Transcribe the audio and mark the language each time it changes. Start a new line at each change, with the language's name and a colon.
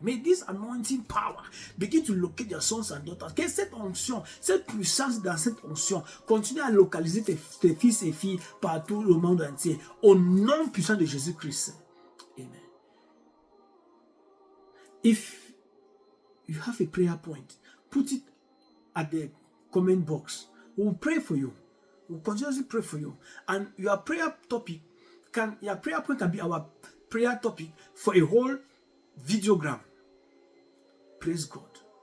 English: May this anointing power begin to locate your sons and daughters.
French: Que cette onction, cette puissance dans cette onction continue à localiser tes fils et filles partout le monde entier. Au nom puissant de Jésus-Christ. Amen.
English: If you have a prayer point, put it at the comment box. We will pray for you. We will continuously pray for you. And your prayer point can be our prayer topic for a whole videogram. Praise God.